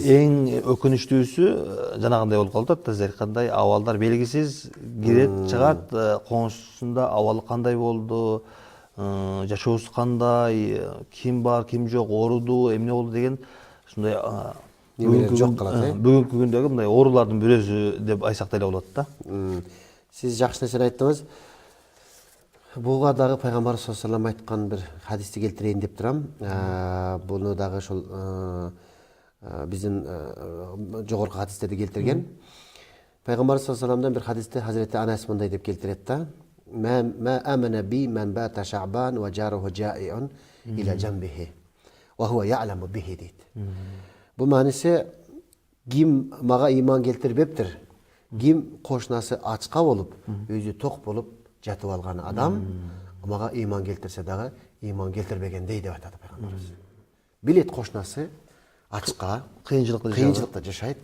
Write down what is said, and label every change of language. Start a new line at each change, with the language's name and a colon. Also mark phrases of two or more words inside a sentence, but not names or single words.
Kyrgyz: эң өкүнүчтүүсү жанагындай болуп калып атат. Сиз айткандай абалдар белгисиз, кирет, чыгат, коңшусунда абалы кандай болду, жашоосу кандай, ким бар, ким жок, ооруду, эмне болду деген ушундай бүгүнкү күндөгү мындай оорулардын бирөөсү деп айтсак деле болот да. Сиз жакшы нерсени айттыңыз. Буга дагы пайгамбарыбыз
Arabic: صلى الله عليه وسلم
Kyrgyz: айткан бир хадисти келтирейин деп турам. Буну дагы ошол биздин жогорку хадистерди келтирген. Пайгамбарыбыз
Arabic: صلى الله عليه
Kyrgyz: ва саллямдан бир хадисте Хазирети Анас мындай деп келтирет да.
Arabic: ما آمن بي من بات شبعان وجاره جائع إلى جنبه وهو يعلم به дейт.
Kyrgyz: Бул мааниси ким мага ыйман келтирбептир, ким кошунасы ачка болуп, өзү ток болуп жатып алган адам мага ыйман келтирсе дагы ыйман келтирбегендей деп айтат пайгамбарыбыз. Билет кошунасы ачка, кыйынчылыкта жашайт.